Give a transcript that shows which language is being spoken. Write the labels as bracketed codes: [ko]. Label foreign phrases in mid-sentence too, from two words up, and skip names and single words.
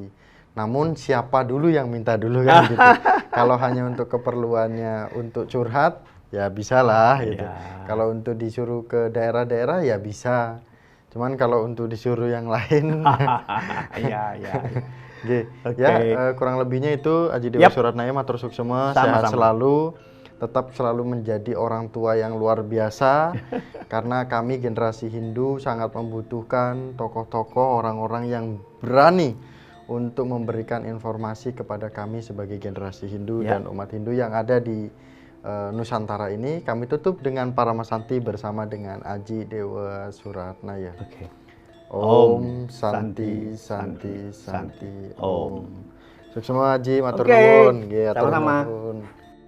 [id] Namun siapa dulu yang minta dulu kan gitu. Kalau hanya untuk keperluannya untuk curhat ya bisa lah gitu. Ya. Kalau untuk disuruh ke daerah-daerah ya bisa. Cuman kalau untuk disuruh yang lain Iya, iya. Oke. Oke. Ya, kurang lebihnya itu Haji Dewa Yap. [ban] Suratnaya matur suksema, [id] Sama-sama. sehat selalu, tetap selalu menjadi orang tua yang luar biasa karena kami generasi Hindu sangat membutuhkan tokoh-tokoh orang-orang yang berani untuk memberikan informasi kepada kami sebagai generasi Hindu Ya. dan umat Hindu yang ada di Nusantara ini. Kami tutup dengan Paramasanti bersama dengan Haji Dewa Suratnaya. Oke. [sa] Om Santi Santi Santi Om. [ban] Om. Suksema Haji matur [id] Oke, [jv] nuwun nggih, atur [id] sama-sama. [jv] nuwun.